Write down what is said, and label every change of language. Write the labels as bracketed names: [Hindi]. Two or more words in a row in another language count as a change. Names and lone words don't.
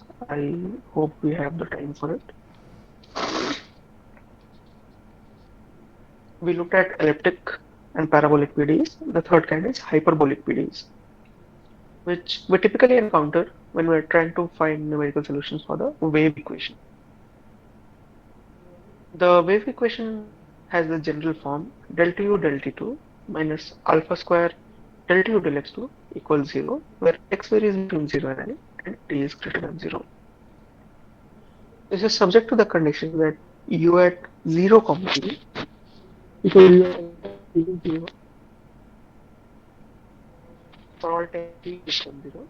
[English] I hope we have the time for it. We looked at elliptic and parabolic PDEs. The third kind is hyperbolic PDEs, which we typically encounter when we're trying to find numerical solutions for the wave equation. The wave equation has the general form del T u del T2 minus alpha square del T u del x2 equals 0, where x varies between 0 and I and t is greater than 0. This is subject to the condition that u at 0 comma 0 equals u at t is 0 for all time t equals 0.